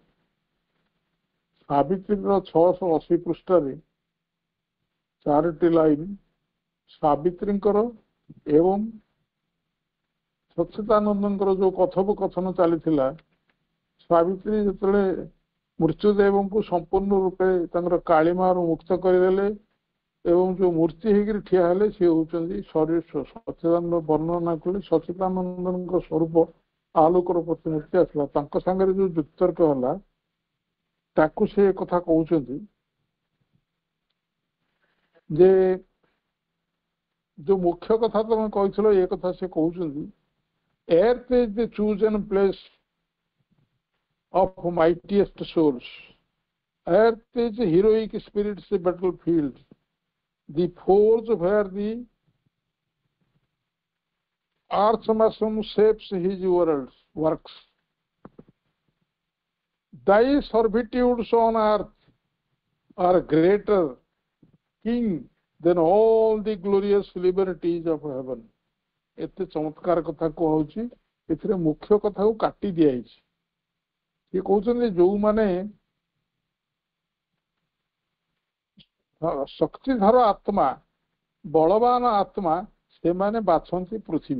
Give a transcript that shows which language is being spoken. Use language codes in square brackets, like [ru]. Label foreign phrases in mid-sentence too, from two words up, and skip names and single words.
[or] ସାବିତ୍ରୀର 680 ପୃଷ୍ଠାରେ 4ଟି ଲାଇନ୍ ସାବିତ୍ରୀଙ୍କର ଏବଂ ସଚ୍ଚିଦାନନ୍ଦଙ୍କର ଯୋଉ କଥୋପକଥନ ଚାଲିଥିଲା, ସାବିତ୍ରୀ ଯେତେବେଳେ ମୃତ୍ୟୁଦେବଙ୍କୁ ସମ୍ପୂର୍ଣ୍ଣ ରୂପେ ତାଙ୍କର କାଳିମାରୁ ମୁକ୍ତ କରିଦେଲେ ଏବଂ ଯୋଉ ମୂର୍ତ୍ତି ହେଇକିରି ଠିଆ ହେଲେ, ସେ ହଉଛନ୍ତି ସଚ୍ଚିଦାନନ୍ଦ ବର୍ଣ୍ଣନା କଲେ ସଚ୍ଚିଦାନନ୍ଦଙ୍କ ସ୍ୱରୂପ ଆଲୋକର ପ୍ରତିମୂର୍ତ୍ତି ଆସିଲା। ତାଙ୍କ ସାଙ୍ଗରେ ଯୋଉ ଯୁକ୍ତର୍କ ହେଲା, ତାକୁ ସେ କଥା କହୁଛନ୍ତି ଯେ ଯୋଉ ମୁଖ୍ୟ କଥା ତମେ କହିଥିଲ, ଏ କଥା ସେ କହୁଛନ୍ତି [en] earth is the chosen place of mightiest souls. Earth is the heroic spirit's battlefield, the forge where the archmason shapes his works. Thy servitudes on earth are greater, king, than all the glorious liberties of heaven. [or] ଏତେ ଚମତ୍କାର କଥା କୁହାଉଛି, ଏଥିରେ ମୁଖ୍ୟ କଥାକୁ କାଟି ଦିଆଯାଇଛି। ସେ କହୁଛନ୍ତି ଯୋଉମାନେ ଶକ୍ତିଧର ଆତ୍ମା, ବଳବାନ ଆତ୍ମା, ସେମାନେ ବାଛନ୍ତି ପୃଥିବୀ।